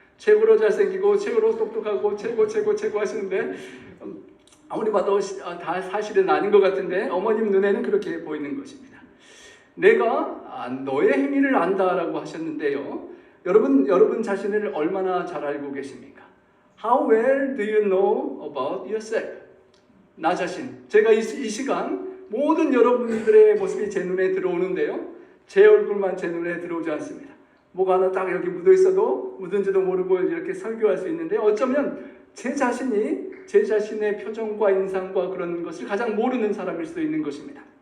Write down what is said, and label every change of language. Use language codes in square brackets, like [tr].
[ko] 최고로 잘생기고 최고로 똑똑하고 최고 하시는데 아무리 봐도 다 사실은 아닌 것 같은데 어머님 눈에는 그렇게 보이는 것입니다. 내가 너의 행위를 안다라고 하셨는데요. 여러분 자신을 얼마나 잘 알고 계십니까? [en] How well do you know about yourself? [ko] 나 자신. 제가 이 시간 모든 여러분들의 모습이 제 눈에 들어오는데요. 제 얼굴만 제 눈에 들어오지 않습니다. 뭐가 하나 딱 여기 묻어 있어도 묻은지도 모르고 이렇게 설교할 수 있는데 어쩌면 제 자신의 표정과 인상과 그런 것을 가장 모르는 사람일 수도 있는 것입니다.